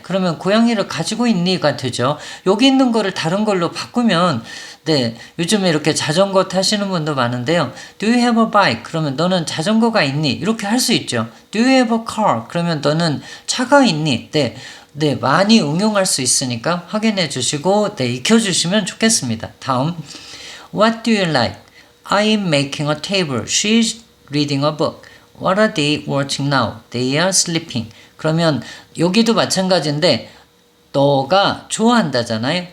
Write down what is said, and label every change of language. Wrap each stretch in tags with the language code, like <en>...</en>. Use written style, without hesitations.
<ko>그러면 고양이를 가지고 있니가 되죠. 여기 있는 거를 다른 걸로 바꾸면 네, 요즘에 이렇게 자전거 타시는 분도 많은데요.</ko> <en>Do you have a bike?</en> <ko>그러면 너는 자전거가 있니? 이렇게 할 수 있죠.</ko> <en>Do you have a car?</en> <ko>그러면 너는 차가 있니? 네, 네, 많이 응용할 수 있으니까 확인해 주시고 네, 익혀주시면 좋겠습니다. 다음,</ko> <en>What do you like? I am making a table. She's reading a book. What are they watching now? They are sleeping.</en> <ko>그러면 여기도 마찬가지인데 너가 좋아한다잖아요.</ko>